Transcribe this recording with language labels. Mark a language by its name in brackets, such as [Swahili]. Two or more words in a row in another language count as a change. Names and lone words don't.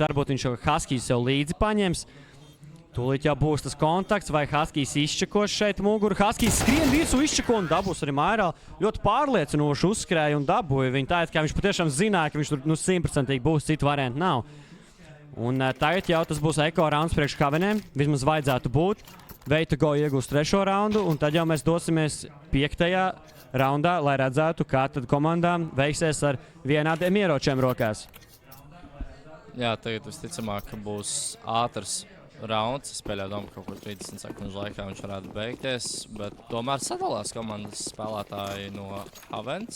[Latvian] Varbūt viņš jau Huskies jau līdzi paņems. Tūlīt jau būs tas kontakts, vai Huskies izčekos šeit muguru. Huskies skrien virsū izčeko un dabūs arī Mairl. Ļoti pārliecinoši uzskrēja un dabūja. Viņa tā, kā viņš patiešām zināja, ka viņš tur 100% būs, citu variantu nav. Un tagad jau tas būs eko rauns priekš Haveniem. Vismaz vajadzētu būt. Way to Go iegūst 3. raundu, un tad jau mēs dosimies 5. raundā, lai redzētu, kā tad komandām veiksies ar vienādiem ieročiem rokās. Jā, tagad visticamāk, ka būs ātrs rauns. Es pēļauju domu, ka kaut kur 30 sekundžu laikā viņš varētu beigties, bet tomēr sadalās komandas spēlētāji no Havens.